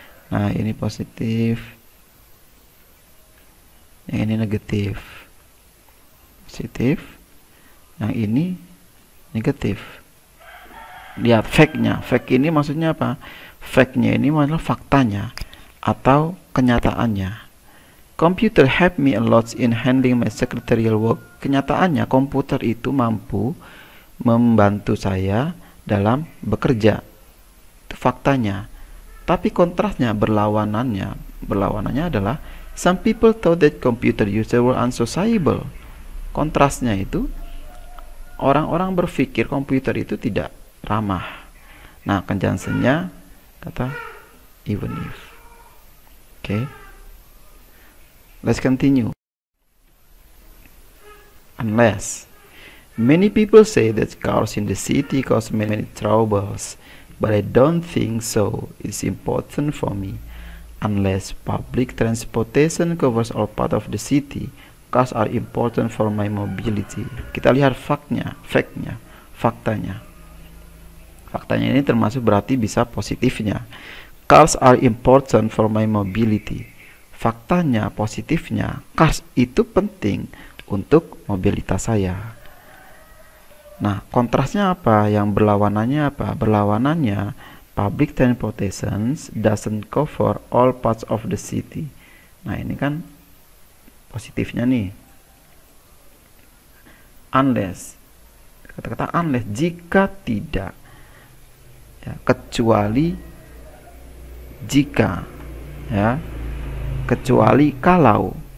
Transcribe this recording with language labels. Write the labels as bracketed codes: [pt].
[id] Nah, ini positif, yang ini negatif. Positif, yang ini negatif. Lihat fact-nya. Fact ini maksudnya apa? Fact-nya ini adalah faktanya atau kenyataannya. [en] Computer help me a lot in handling my secretarial work. [id] Kenyataannya komputer itu mampu membantu saya dalam bekerja. Itu faktanya. Tapi kontrasnya, berlawanannya adalah [en] some people thought that computer users were unsociable. [id] Kontrasnya itu orang-orang berpikir komputer itu tidak ramah. Nah, conjunctionnya kata even if. Oke. [en] Let's continue. Unless. Many people say that cars in the city cause many troubles, but I don't think so. It's important for me. Unless public transportation covers all part of the city, cars are important for my mobility. [id] Kita lihat faktanya. Faktanya ini termasuk berarti bisa positifnya. [en] Cars are important for my mobility. [id] Faktanya, positifnya, cars itu penting untuk mobilitas saya. Nah, kontrasnya apa? Yang berlawanannya apa? [en] Berlawanannya, public transportation doesn't cover all parts of the city. [id] Nah, ini kan positifnya nih. unless, kata-kata unless, jika tidak, ya, kecuali jika, ya, kecuali kalau.